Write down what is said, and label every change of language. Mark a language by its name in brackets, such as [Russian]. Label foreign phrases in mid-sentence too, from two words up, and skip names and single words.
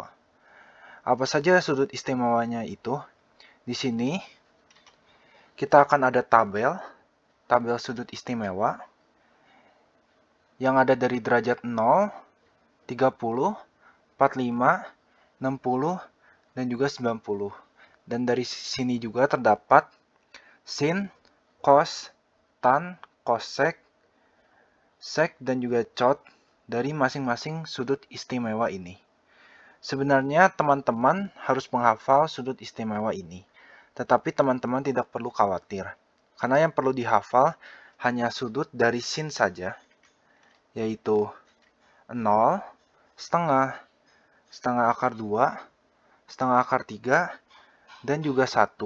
[Indonesian] Apa saja sudut istimewanya itu? Di sini, kita akan ada tabel sudut istimewa, yang ada dari derajat 0, 30, 45, 60, dan juga 90. Dan dari sini juga terdapat sin, cos, tan, cosec, sek, dan juga cot dari masing-masing sudut istimewa ini. Sebenarnya teman-teman harus menghafal sudut istimewa ini, tetapi teman-teman tidak perlu khawatir, karena yang perlu dihafal hanya sudut dari sin saja, yaitu 0, setengah, setengah akar 2, setengah akar 3, dan juga 1.